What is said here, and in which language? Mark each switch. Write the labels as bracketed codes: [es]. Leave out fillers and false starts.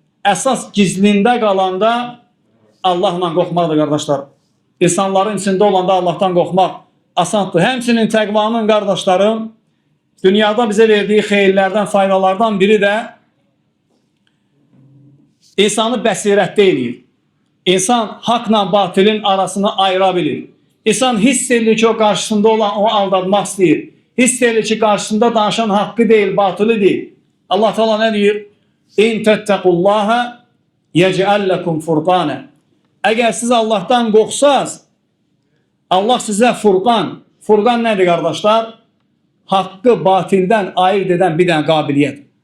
[az] Əsas gizlində qalanda Allahla qorxmaqdır qardaşlar. İnsanların içində olanda Allahdan qorxmaq asandır. Həmçinin təqvanın qardaşlarım, dünyada bizə verdiyi xeyirlərdən, faydalardan biri də insanı bəsirətdə eləyir. İnsan haqla batilin arasını ayıra bilir. İnsan hiss edir ki, o qarşısında olan o aldatmaq istəyir. Hiss edir ki, qarşısında danışan haqqı deyil, batılı deyil. Allah Teala nə deyir? [ar] "İn tettaqullaha yec'al lekum furqana." [az] Əgər siz Allahdan qorxsaz, Allah sizə furqan. Furqan nədir qardaşlar? Haqqı batildən ayırt edən bir dənə qabiliyyət.